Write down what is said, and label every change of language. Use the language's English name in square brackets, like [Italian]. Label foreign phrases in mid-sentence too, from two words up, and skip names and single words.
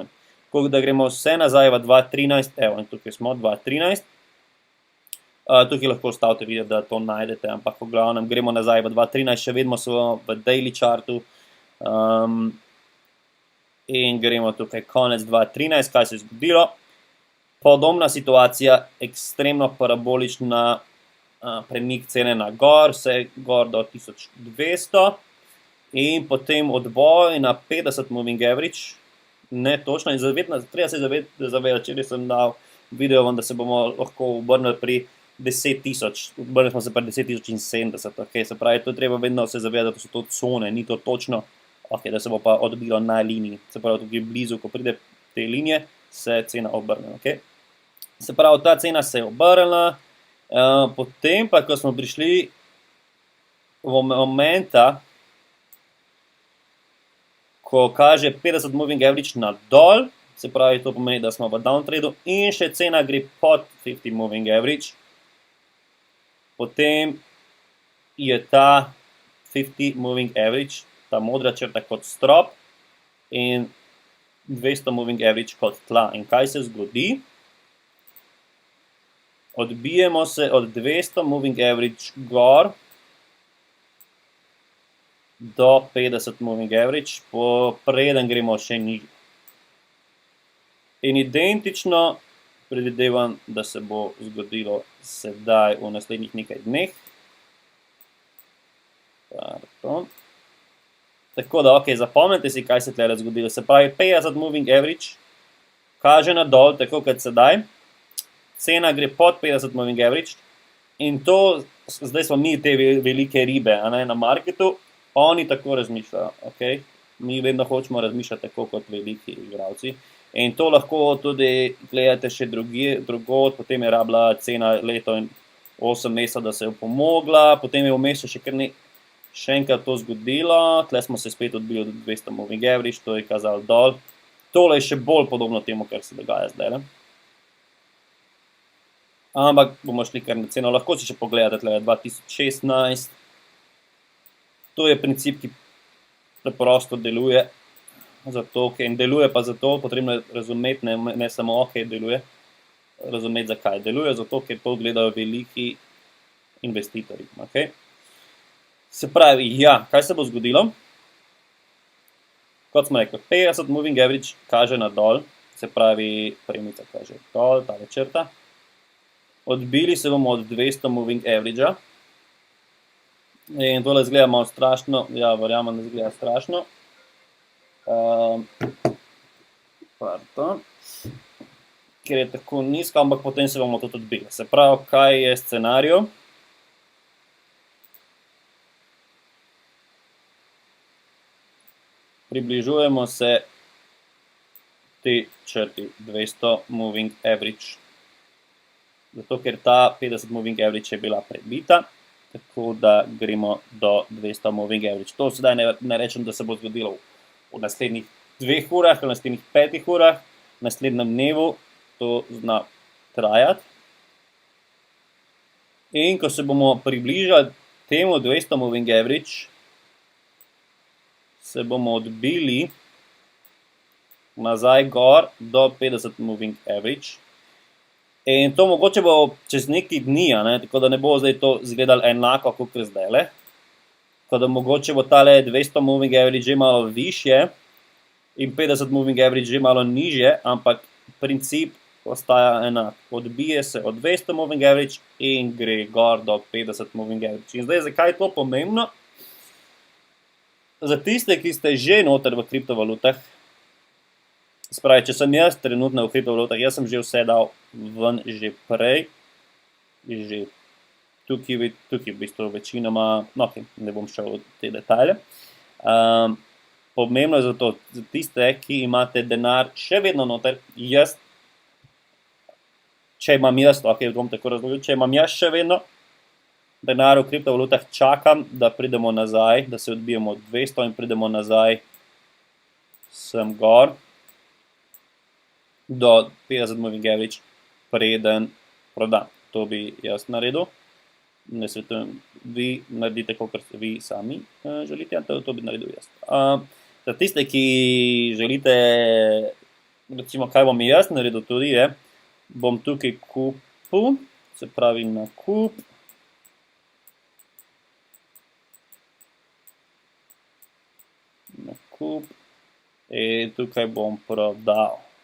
[Slovenian] Ko da gremo vse nazaj v 2013, evo, in tukaj smo 2013, tukaj lahko stavite videti, da to najdete, ampak v glavnem gremo nazaj v 2013, še vedno smo v [English] daily chartu, [Slovenian] in gremo tukaj konec 2013, kaj se je zgodilo. Podobna situacija, ekstremno parabolična premik cene na gor, vse gor do 1200 in potem odboj na 50 [English] moving average, [Slovenian] ne točno, in treba se zavedati, če sem dal video, da se bomo lahko obrnili pri 10.000, obrnili smo se pri 10.070, ok, se pravi, to treba vedno se zavedati, da so to cone, ni to točno, ok, da se bo pa odbilo na liniji, se pravi, tukaj blizu, ko pride te linije, se cena obrne, ok. Se pravi, ta cena se je obrnila, potem pa, ko smo prišli v momenta, ko kaže 50 [English] moving average [Slovenian] na dol, se pravi, to pomeni, da smo v downtradu in še cena gre pod 50 [English] moving average, [Slovenian] potem je ta 50 [English] moving average, [Slovenian] ta modra črta kot strop in 200 [English] moving average [Slovenian] kot tla. In kaj se zgodi? Odbijemo se od 200 [English] moving average [Slovenian] gor do 50 [English] moving average, [Slovenian] preden gremo še nižje. In identično predvidevam, da se bo zgodilo sedaj v naslednjih nekaj dneh. Tako da, ok, zapomnite si, kaj se tle zgodilo. Se pravi, 50 [English] moving average [Slovenian] kaže na dol, tako kot sedaj. Cena gre pod 50 [English] moving average [Slovenian] in to, zdaj smo mi te velike ribe, na marketu, oni tako razmišljajo, ok? Mi vedno hočemo razmišljati tako kot veliki igralci. In to lahko tudi gledate še drugod, potem je rabila cena leto in 8 mesecev, da se je pomogla, potem je vmes še enkrat to zgodilo, tle smo se spet odbili od 200 [English] moving average, [Slovenian] to je kazalo dol. Tole je še bolj podobno temu, kar se dogaja zdaj, ne? Ampak bomo šli kar na ceno, lahko si še pogledate tle 2016. To je princip, ki preprosto deluje, zato, in deluje pa zato, potrebno je razumeti, ne samo ok deluje, razumeti zakaj deluje, zato, ker to gledajo veliki investitorji, ok? Se pravi, ja, kaj se bo zgodilo? Kot smo rekli, 50 [English] moving average [Slovenian] kaže na dol, se pravi, premica kaže dol, tale črta. Odbili se bomo od 200 [English] moving average-a. [Slovenian] In tole izgleda malo strašno, ja, verjamem, da izgleda strašno. Pardon. Ker je tako nizko, ampak potem se bomo tudi odbili. Se pravi, kaj je scenarij? Približujemo se te črti 200 [English] moving average. [Slovenian] Zato, ker ta 50 [English] moving average [Slovenian] je bila prebita, tako da gremo do 200 [English] moving average. [Slovenian] To sedaj ne rečem, da se bo zgodilo v naslednjih 2 urah, v naslednjih 5 urah, v naslednjem dnevu, to zna trajati. In ko se bomo približali temu 200 [English] moving average, [Slovenian] se bomo odbili nazaj gor do 50 [English] moving average. [Slovenian] In to mogoče bo čez nekaj dni, tako da ne bo zdaj to izgledalo enako, kot je zdajle. Tako da mogoče bo tale 200 [English] moving average [Slovenian] že malo višje in 50 [English] moving average [Slovenian] že malo nižje, ampak princip ostaja enak. Odbije se od 200 [English] moving average [Slovenian] in gre gor do 50 [English] moving average. [Slovenian] In zdaj, zakaj je to pomembno? Za tiste, ki ste že noter v kriptovalutah, spravi, če sem jaz trenutno v kriptovalutah, jaz sem že vse dal ven že prej, že tukaj v bistvu večinoma, no, ne bom šel v te detajle. Pomembno je zato, za tiste, ki imate denar še vedno noter, če imam jaz, bom tako razložil, če imam jaz še vedno denar v kriptovalutah, čakam, da pridemo nazaj, da se odbijemo od 200 in pridemo nazaj sem gor. do 50 [English] moving average, [Slovenian] preden prodam. To bi jaz naredil. Ne svetujem, vi naredite, kakor se vi sami želite, to bi naredil jaz. Za tiste, ki želite, recimo, kaj bom jaz naredil tudi, je, bom tukaj kupil, se pravi nakup, in tukaj bom prodal.